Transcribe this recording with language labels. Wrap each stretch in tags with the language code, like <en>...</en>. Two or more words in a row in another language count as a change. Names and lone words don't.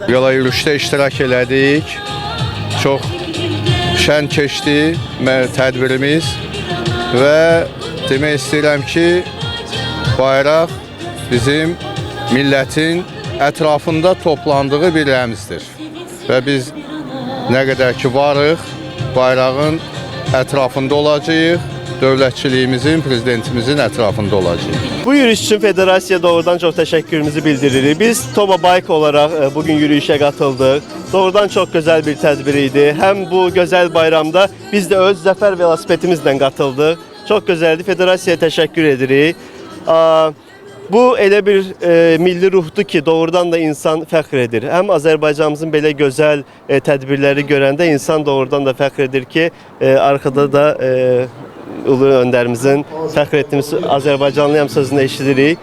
<az>Velo yürüyüşdə iştirak elədik. Çox şən keçdi tədbirimiz və demək istəyirəm ki, bayraq bizim millətin ətrafında toplandığı bir rəmzdir. Və biz nə qədər ki varıq, bayrağın ətrafında olacağıq dövlətçiliyimizin, prezidentimizin ətrafında olacağıq.</az> <tr>Bu yürüyüş için federasiya doğrudan çok teşekkürümüzü bildiririk. Biz Toba Bike olarak bugün yürüyüşe katıldık. Doğrudan çok güzel bir tedbiriydi. Hem bu güzel bayramda biz de öz zafer velosipetimizle katıldık. Çok güzeldi. Federasiyaya teşekkür edirik.</tr> <az>Bu elə bir milli ruhdur ki, doğrudan da insan fəxr edir. Həm Azərbaycanımızın belə gözəl tədbirləri görəndə insan doğrudan da fəxr edir ki, arkada da Ulu Öndərimizin fəxr etdiyimiz Azərbaycanlıyam sözünü eşidirik.</az>